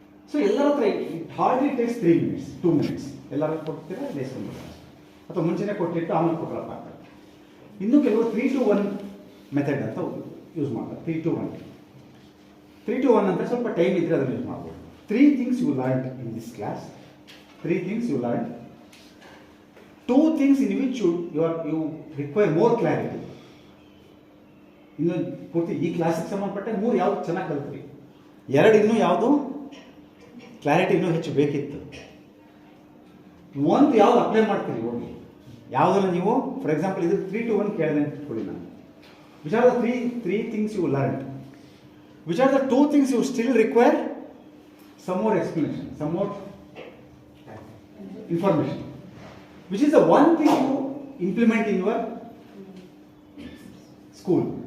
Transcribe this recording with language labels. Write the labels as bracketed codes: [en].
[kn] So ಎಲ್ಲರ ಹತ್ರ [en] it hardly takes 3 minutes 2 minutes [kn] ಎಲ್ಲರೂ ಕೊಡ್ತೀರಾ, ಲೇಸ್ಕೊಂಡ್ಬಿಡ್ತಾರೆ, ಅಥವಾ ಮುಂಚೆನೇ ಕೊಟ್ಟಿಟ್ಟು ಆಮೇಲೆ ಕೊಟ್ಟರಪ್ಪ ಆಗ್ತದೆ. ಇನ್ನೂ ಕೆಲವರು 3 to 1 ಮೆಥಡ್ ಅಂತ ಯೂಸ್ ಮಾಡ್ತಾರೆ. 3 to 1 ಅಂದರೆ ಸ್ವಲ್ಪ ಟೈಮ್ ಇದ್ದರೆ ಅದನ್ನು ಯೂಸ್ ಮಾಡ್ಬೋದು. [en] 3 things you learned in this class, 3 things you learned, 2 things in which you require more clarity. [kn] ಇನ್ನು ಪೂರ್ತಿ ಈ ಕ್ಲಾಸಿಗೆ ಸಂಬಂಧಪಟ್ಟ 3 ಯಾವುದು ಚೆನ್ನಾಗಿ ಕಲ್ತ್ರಿ, 2 ಇನ್ನೂ ಯಾವುದು ಕ್ಲಾರಿಟಿ ಇನ್ನೂ ಹೆಚ್ಚು ಬೇಕಿತ್ತು, 1 ಯಾವುದು ಅಪ್ಲೈ ಮಾಡ್ತೀರಿ ಹೋಗಿ. ಯಾವುದನ್ನು ನೀವು, [en] for example [kn] ಇದು 3 to 1 ಕೇಳಿದೆ ಅಂತ ಇಟ್ಕೊಳ್ಳಿ ನಾನು. [en] Which are the 3 things you learned, which are the 2 things you still require some more explanation, some more information, which is the one thing you implement in your school.